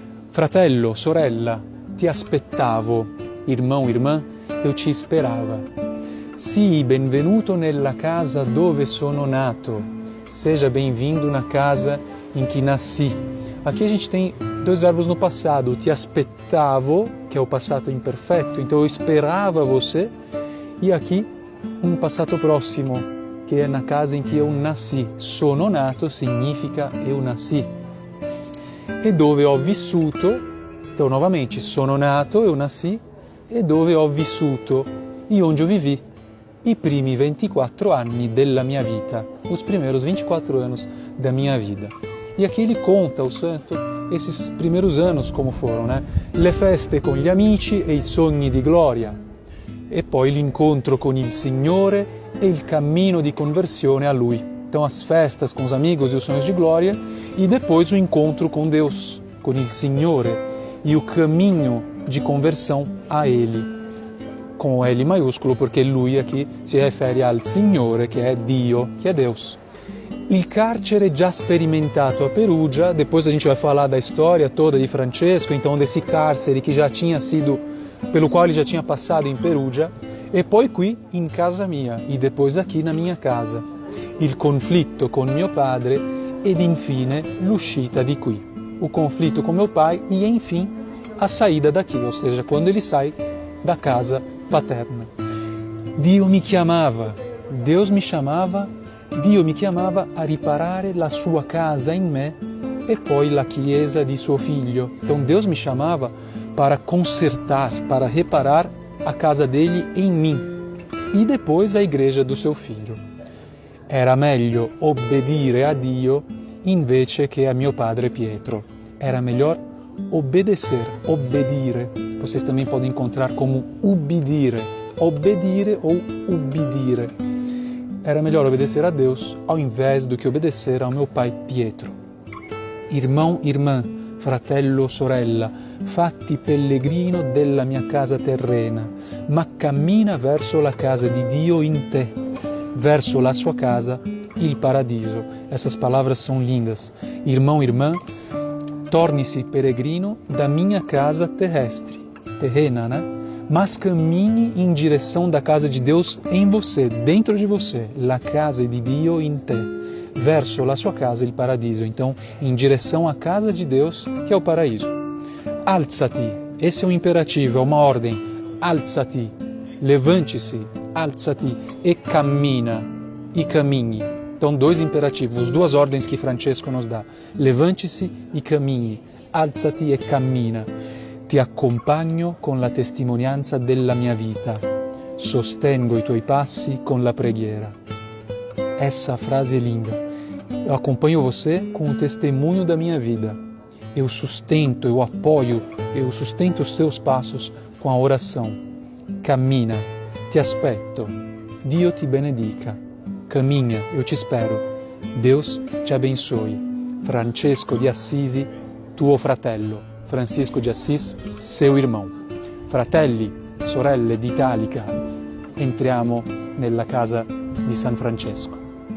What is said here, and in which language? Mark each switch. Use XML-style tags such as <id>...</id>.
<it>Fratello, sorella, ti aspettavo.</it> <pt>Irmão, irmã, eu te esperava.</pt> <it>Sii benvenuto nella casa dove sono nato.</it> <pt>Seja bem-vindo na casa em que nasci. Aqui a gente tem dois verbos no passado.</pt> <it>Ti aspettavo,</it> <pt>que é o passato imperfeito, então eu esperava você. E aqui um passato próximo, que é na casa em que eu nasci.</pt> <it>Sono nato</it> <pt>significa eu nasci.</pt> <it>E dove ho vissuto,</it> <pt>então novamente,</pt> <it>sono nato,</it> <pt>eu nasci,</pt> <it>e dove ho vissuto,</it> <pt>e onde eu vivi.</pt> <it>I primi 24 anni della mia vita,</it> <pt>os primeiros 24 anos da minha vida. E aqui ele conta, o santo, esses primeiros anos como foram, né?</pt> <it>Le feste con gli amici e i sogni di gloria, e poi l'incontro con il Signore e il cammino di conversione a Lui.</it> <pt>Então as festas com os amigos e os sonhos de glória, e depois o encontro com Deus, com</pt> <it>il Signore,</it> <pt>e o caminho de conversão a Ele. Com L maiúsculo, porque</pt> <it>lui</it> <pt>aqui se refere</pt> <it>al Signore,</it> <pt>que é</pt> <it>Dio,</it> <pt>que é Deus.</pt> <it>Il carcere già sperimentato a Perugia,</it> <pt>depois a gente vai falar da história toda de Francesco, então desse cárcere que já tinha sido, pelo qual ele já tinha passado em Perugia,</pt> <it>e poi qui in casa mia,</it> <pt>e depois aqui na minha casa.</pt> <it>Il conflitto con mio padre ed infine l'uscita di qui.</it> <pt>O conflito com meu pai e, enfim, a saída daqui, ou seja, quando ele sai da casa paterna.</pt> <it>Dio mi chiamava,</it> <pt>Deus me chamava,</pt> <it>Dio mi chiamava a riparare la sua casa in me e poi la chiesa di suo figlio.</it> <pt>Então Deus me chamava para consertar, para reparar a casa dele em mim e depois a igreja do seu filho.</pt> <it>Era meglio obbedire a Dio invece che a mio padre Pietro.</it> <pt>Era melhor obedecer,</pt> <it>obbedire.</it> <pt>Vocês também podem encontrar como</pt> <it>ubbidire, obbedire</it> <pt>ou</pt> <it>ubbidire.</it> <pt>Era melhor obedecer a Deus ao invés do que obedecer ao meu pai Pietro. Irmão, irmã,</pt> <it>fratello, sorella, fatti pellegrino della mia casa terrena, ma cammina verso la casa di Dio in te, verso la sua casa il paradiso.</it> <pt>Essas palavras são lindas. Irmão, irmã, torne-se peregrino da minha casa terrestre, terrena, né? Mas</pt> <it>cammini</it> <pt>em direção da casa de Deus em você, dentro de você,</pt> <it>la casa di Dio in te, verso la sua casa, il paradiso.</it> <pt>Então, em direção à casa de Deus, que é o paraíso.</pt> <it>Alzati,</it> <pt>esse é um imperativo, é uma ordem.</pt> <it>Alzati,</it> <pt>levante-se,</pt> <it>alzati e cammina, e cammini.</it> <pt>Então, dois imperativos, duas ordens que Francesco nos dá. Levante-se e</pt> <it>cammini, alzati e cammina. Ti accompagno con la testimonianza della mia vita, sostengo i tuoi passi con la preghiera.</it> <pt>Essa frase é linda. Eu acompanho você com o testemunho da minha vida. Eu sustento, eu apoio, eu sustento os seus passos com a oração.</pt> <it>Cammina, ti aspetto, Dio ti benedica.</it> <pt>Caminha, eu te espero. Deus te abençoe.</pt> <it>Francesco di Assisi, tuo fratello.</it> <pt>Francisco de Assis, seu irmão.</pt> <it>Fratelli, sorelle d'Italica, entriamo nella casa di San Francesco.</it>